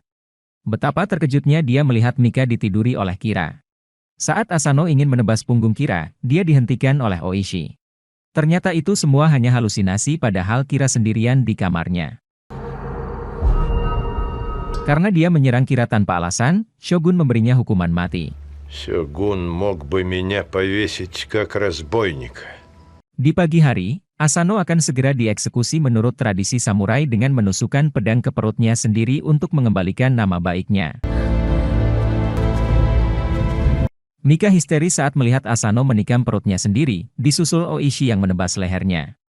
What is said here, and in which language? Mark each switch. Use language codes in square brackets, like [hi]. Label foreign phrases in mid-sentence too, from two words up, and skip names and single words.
[id] Betapa terkejutnya dia melihat Mika ditiduri oleh Kira. Saat Asano ingin menebas punggung Kira, dia dihentikan oleh Oishi. Ternyata itu semua hanya halusinasi, padahal Kira sendirian di kamarnya. Karena dia menyerang Kira tanpa alasan, Shogun memberinya hukuman mati. [ru] Сёгун мог бы меня повесить как разбойника. [id] Di pagi hari, Asano akan segera dieksekusi menurut tradisi samurai dengan menusukkan pedang ke perutnya sendiri untuk mengembalikan nama baiknya. Mika histeris saat melihat Asano menikam perutnya sendiri, disusul Oishi yang menebas lehernya.